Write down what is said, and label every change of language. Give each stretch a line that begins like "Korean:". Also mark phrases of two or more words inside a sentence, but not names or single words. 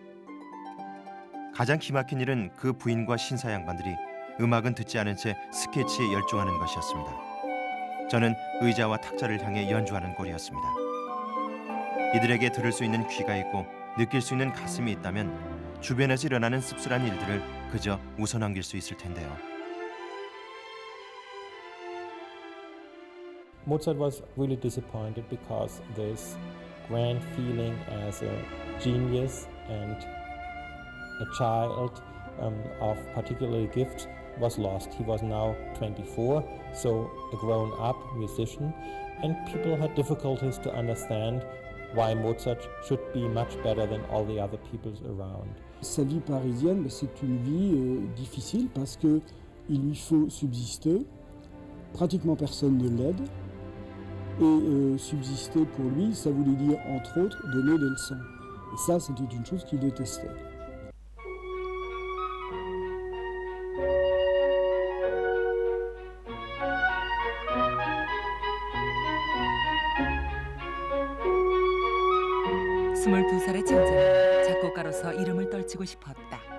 Korean: 가장 기막힌 일은 그 부인과 신사 양반들이 음악은 듣지 않은 채 스케치에 열중하는 것이었습니다. 저는 의자와 탁자를 향해 연주하는 꼴이었습니다. 이들에게 들을 수 있는 귀가 있고 느낄 수 있는 가슴이 있다면 주변에서 일어나는 씁쓸한 일들을 그저 웃어넘길 수 있을 텐데요.
English: Mozart was really disappointed because this grand feeling as a genius and a child of particular gift was lost. He was now 24, so a grown-up musician, and people had difficulties to understand why Mozart should be much better than all the other peoples around.
French: Sa vie parisienne, c'est une vie difficile parce que il lui faut subsister. Pratiquement personne ne l'aide. Et subsister pour lui, ça voulait dire, entre autres, donner des leçons. Et ça, c'était une chose qu'il détestait.
Korean: 스물두 살의 천재는 작곡가로서 이름을 떨치고 싶었다.